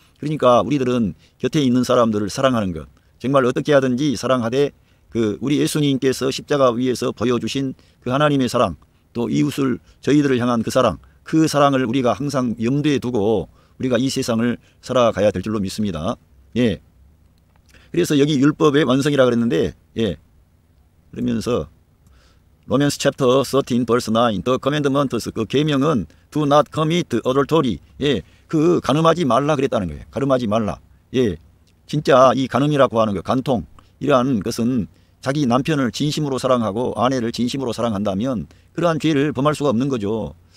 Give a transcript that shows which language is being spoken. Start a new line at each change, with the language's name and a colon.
Korean: 그러니까 우리들은 곁에 있는 사람들을 사랑하는 것, 정말 어떻게 하든지 사랑하되 우리 예수님께서 십자가 위에서 보여주신 그 하나님의 사랑, 또 이웃을 저희들을 향한 그 사랑을 우리가 항상 염두에 두고 우리가 이 세상을 살아가야 될 줄로 믿습니다. 예. 그래서 여기 율법의 완성이라 그랬는데, 예. 그러면서
English: 로맨스 챕터 13 verse 9 the commandments,
Korean: 그 계명은
English: do not commit adultery.
Korean: 예. 간음하지 말라 그랬다는 거예요. 간음하지 말라. 예. 진짜 이 간음이라고 하는 거, 간통, 이러한 것은 자기 남편을 진심으로 사랑하고 아내를 진심으로 사랑한다면 그러한 죄를 범할 수가 없는 거죠.